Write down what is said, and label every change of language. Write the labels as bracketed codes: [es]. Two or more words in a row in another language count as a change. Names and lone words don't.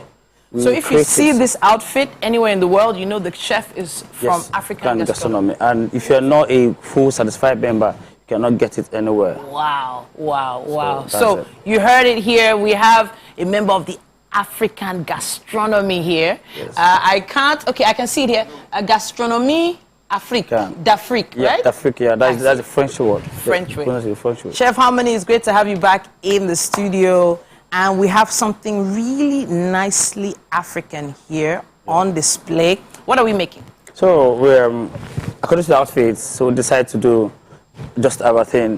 [en] so if you see this outfit anywhere in the world, you know the chef is from African gastronomy. And if you're not a full satisfied member, you cannot get it anywhere. Wow, wow, wow. So you heard it here. We have a member of the African gastronomy here. Yes. I can see it here. [fr] Gastronomie Afrique, d'Afrique, [en] right? D'Afrique, yeah, that's a French word. French word. Chef Harmony, it's great to have you back in the studio. And we have something really nicely African here on display. What are we making? So, we're, according to the outfits, so we decided to do just our thing.